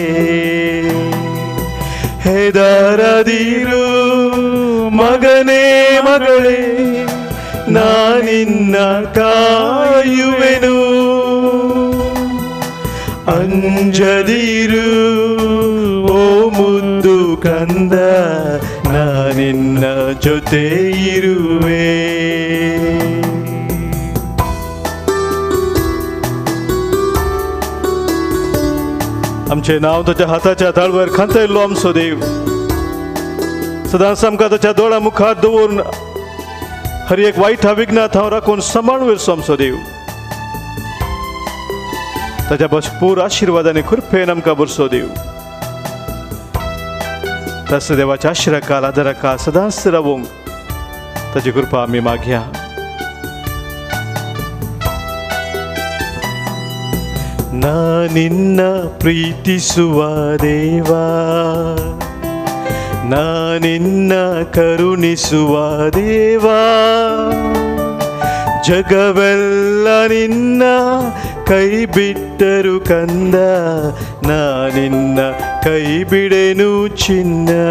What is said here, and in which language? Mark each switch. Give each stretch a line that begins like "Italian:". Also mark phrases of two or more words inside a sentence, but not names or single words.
Kannada: ಹೆದರದಿರು ಮಗನೇ ಮಗಳೇ, ನಾನಿನ್ನ ಕಾಯುವೆನು, ಅಂಜದಿರು ಓ ಮುದ್ದು ಕಂದ, ನಾನಿನ್ನ ಜೊತೆ ಇರುವೆ.
Konkani: आमचे नाव ताच्या हाताच्या ताळवर खांतयल्लो आमचो देव सदांच आमकां ताच्या दोळा मुखार दवरून हर एक वायट विघ्नात हांव राखून सांबाळून वयरचो आमचो देव. ताच्या भरपूर आशिर्वादांनी कृपेन आमकां भरसो देव. तस देवाच्या आशिर्वादाक आदाराक सदांच रावूंक ताची कृपा आमी मागया.
Kannada: ನಾನಿನ್ನ ಪ್ರೀತಿಸುವ ದೇವ, ನಾನಿನ್ನ ಕರುಣಿಸುವ ದೇವ, ಜಗವೆಲ್ಲ ನಿನ್ನ ಕೈ ಬಿಟ್ಟರು ಕಂದ, ನಾನಿನ್ನ ಕೈ ಬಿಡೆನು ಚಿನ್ನ.